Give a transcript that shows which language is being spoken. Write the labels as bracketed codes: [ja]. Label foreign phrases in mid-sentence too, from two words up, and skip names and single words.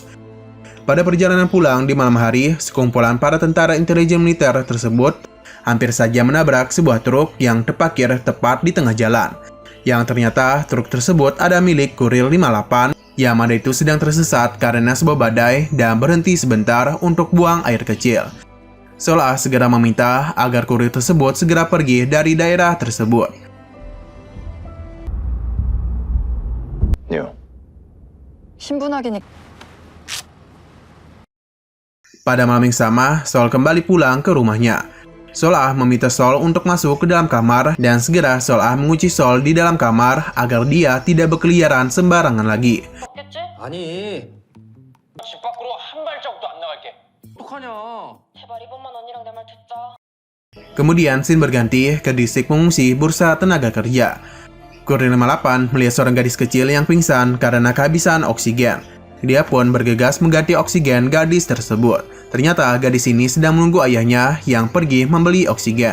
[id] Pada perjalanan pulang di malam hari, sekumpulan para tentara intelijen militer tersebut hampir saja menabrak sebuah truk yang terparkir tepat di tengah jalan. Yang ternyata truk tersebut ada milik kurir 58 yang mana itu sedang tersesat karena sebuah badai dan berhenti sebentar untuk buang air kecil. Solah segera meminta agar kurir tersebut segera pergi dari daerah tersebut. [ko] 요. 신분확인이 [id] Pada malam yang sama, Sol kembali pulang ke rumahnya. Solah meminta Sol untuk masuk ke dalam kamar dan segera Solah mengunci Sol di dalam kamar agar dia tidak berkeliaran sembarangan lagi. [ko] 없겠지? 아니, 집 밖으로 한 발자국도 안 나갈게. 어떡하냐? 제발 이번만 언니랑 내 말 듣자. [id] Kemudian scene berganti ke distrik pengungsi Bursa Tenaga Kerja. Kurir 58 melihat seorang gadis kecil yang pingsan karena kehabisan oksigen. Dia pun bergegas mengganti oksigen gadis tersebut. Ternyata gadis ini sedang menunggu ayahnya yang pergi membeli oksigen.